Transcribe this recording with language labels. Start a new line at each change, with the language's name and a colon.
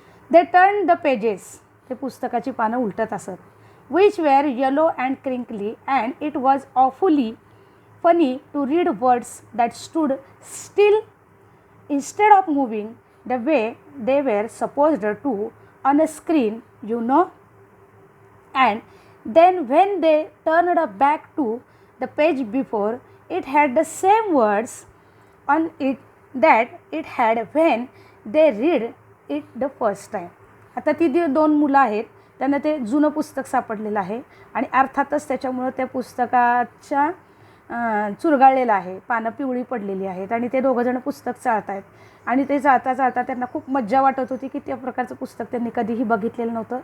English: They turn the pages.
Marathi: ते पुस्तकाची पानं उलटत असत.
English: Which were yellow and crinkly and it was awfully funny to read words that stood still instead of moving the way they were supposed to on a screen, you know. And then when they turned back to the page before, it had the same words on it that it had when they read it the first time.
Marathi: आता ती दोन मुलं आहेत, त्यांना ते जुनं पुस्तक सापडलेलं आहे आणि अर्थातच त्याच्यामुळं त्या पुस्तकाच्या चुरगाळलेलं आहे, पानं पिवळी पडलेली आहेत आणि ते दोघंजणं पुस्तक चाळत आहेत आणि ते चाळता चाळता त्यांना खूप मज्जा वाटत होती की त्या प्रकारचं पुस्तक त्यांनी कधीही बघितलेलं नव्हतं.